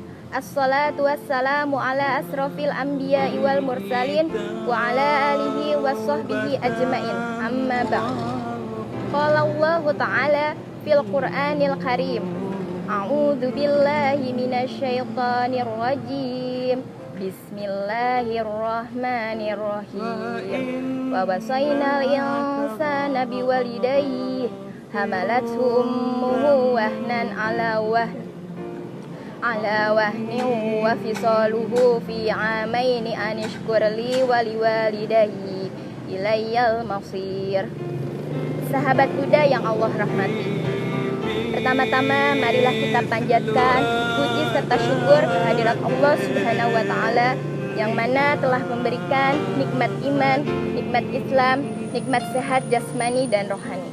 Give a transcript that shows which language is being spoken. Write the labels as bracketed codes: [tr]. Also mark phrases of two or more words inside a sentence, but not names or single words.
[ar] والصلاة والسلام على أشرف الأنبياء والمرسلين وعلى آله وصحبه أجمعين. أما بعد. قال الله تعالى في القرآن الكريم. أعوذ بالله من الشيطان الرجيم. بسم الله الرحمن الرحيم. ووصينا الإنسان بوالديه حملته أمه وهنا على وهن وفصاله في عامين أن اشكر لي ولوالديك إلي المصير. [id] Sahabat Buddha yang Allah rahmati, pertama-tama marilah kita panjatkan puji serta syukur kehadirat Allah [ar] سبحانه وتعالى [id] yang mana telah memberikan nikmat iman, nikmat Islam, nikmat sehat jasmani dan rohani.